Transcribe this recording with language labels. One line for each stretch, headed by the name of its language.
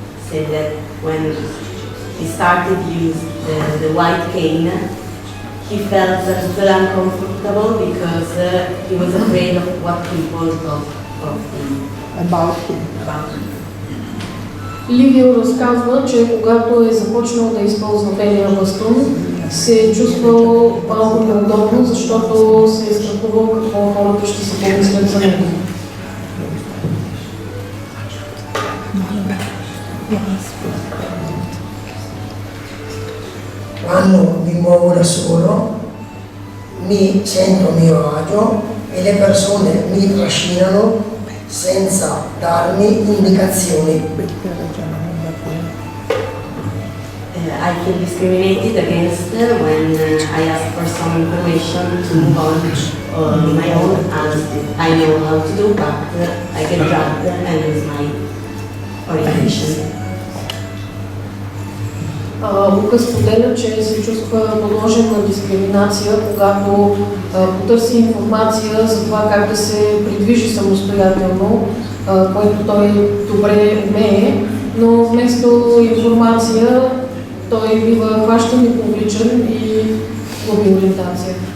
English: said that when he started to use the white cane, he felt a little uncomfortable because he was afraid of what people thought of him. About him. About him.
Bulgarian: Ливио разказва, че когато е започнал да използва белия бастун, се е чувствал малко неудобно, защото се е страхувал какво хората ще се помислят за него.
Italian: Quando mi muovo da solo mi sento a mio agio e le persone mi trascinano senza darmi indicazioni.
English: I feel discriminated against when I ask for some information to move on my own, and I know how to do, but I get drugged and lose my orientation.
Bulgarian: Лука споделя, че се чувства подложен на дискриминация, когато потърси информация за това как да се придвижи самостоятелно, което той добре умее, но вместо информация той бива хващан и повличан и губи ориентация.